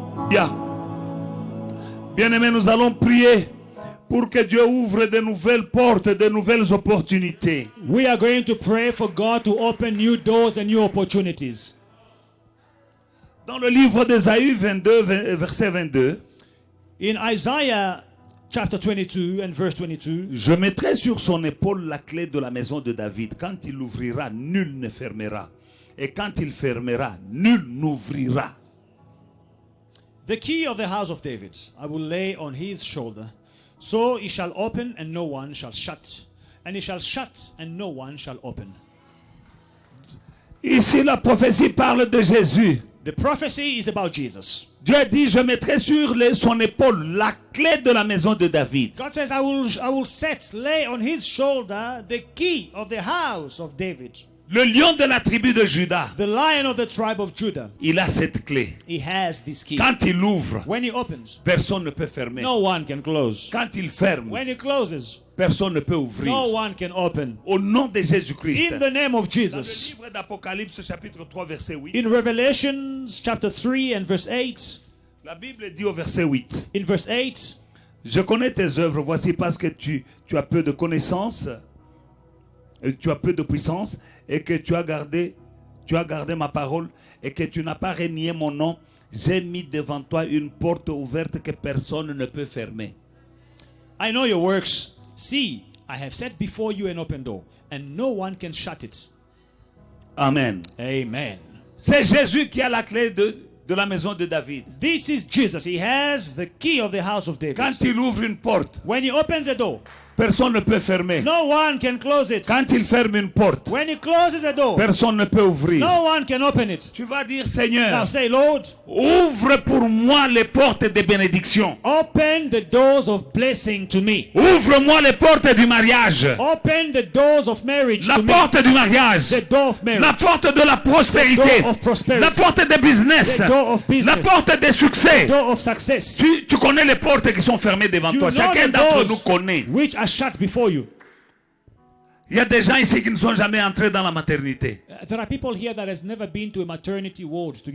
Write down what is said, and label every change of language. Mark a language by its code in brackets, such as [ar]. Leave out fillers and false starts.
[fr] Bien. Bien-aimés, nous allons prier pour que Dieu ouvre de nouvelles portes, de nouvelles opportunités. [en] We are going to pray for God to open new doors and new opportunities. [fr] Dans le livre d'Ésaïe 22, verset 22, [en] In Isaiah chapter 22 and verse 22, [fr] je mettrai sur son épaule la clé de la maison de David. Quand il ouvrira, nul ne fermera. Et quand il fermera, nul n'ouvrira. [en] the key of the house of David I will lay on his shoulder. So he shall open and no one shall shut. And he shall shut and no one shall open. [fr] Ici, la prophétie parle de Jésus. [en] The prophecy is about Jesus. [fr] Dieu dit, je mettrai sur son épaule la clé de la maison de David. [en] God says, I will lay on his shoulder the key of the house of David. [fr] Le lion de la tribu de Juda, [en] The lion of the tribe of Judah. [fr] il a cette clé. [en] He has this key. [fr] Quand il ouvre, [en] When he opens, [fr] personne ne peut fermer. [en] no one can close. [fr] Quand il ferme, [en] When he closes, [fr] personne ne peut ouvrir. [en] no one can open. [fr] Au nom de Jésus-Christ. [en] In the name of [fr] Dans le [en] Jesus. [fr] livre d'Apocalypse, chapitre 3, verset 8, [en] In Revelations chapter 3 and verse 8, [fr] la Bible dit au verset 8, [en] in verse 8, [fr] je connais tes œuvres, voici parce que tu as peu de connaissances, tu as peu de puissance, et que tu as gardé ma parole, et que tu n'as pas renié mon nom, j'ai mis devant toi une porte ouverte que personne ne peut fermer. [en] I know your works. See, I have set before you an open door, and no one can shut it. [fr] Amen. [en] Amen. [fr] C'est Jésus qui a la clé de la maison de David. [en] This is Jesus. He has the key of the house of David. [fr] Quand il ouvre une porte, [en] When he opens a door, [fr] personne ne peut fermer. [en] no one can close it. [fr] Quand il ferme une porte, [en] When he closes a door, [fr] personne ne peut ouvrir. [en] no one can open it. [fr] Tu vas dire, [en] Now [fr] Seigneur, [en] say, Lord, [fr] ouvre pour moi les portes de bénédiction. [en] open the doors of blessing to me. [fr] Ouvre-moi les portes du mariage. [en] Open the doors of marriage [fr] La [en] to me. [fr] porte du mariage. [en] The door of marriage. [fr] La porte de la prospérité. [en] The door of prosperity. [fr] La porte de business. [en] The door of business. [fr] La porte des succès. [en] The door of success. [fr] Tu connais les portes qui sont fermées devant [en] You [fr] toi. [en] know [fr] Chacun [en] the [fr] d'entre [en] doors [fr] nous connaît. [en] which are shut before you. [fr] Il y a des gens ici qui ne sont jamais entrés dans la maternité. [en] There are people here that has never been to a maternity ward to give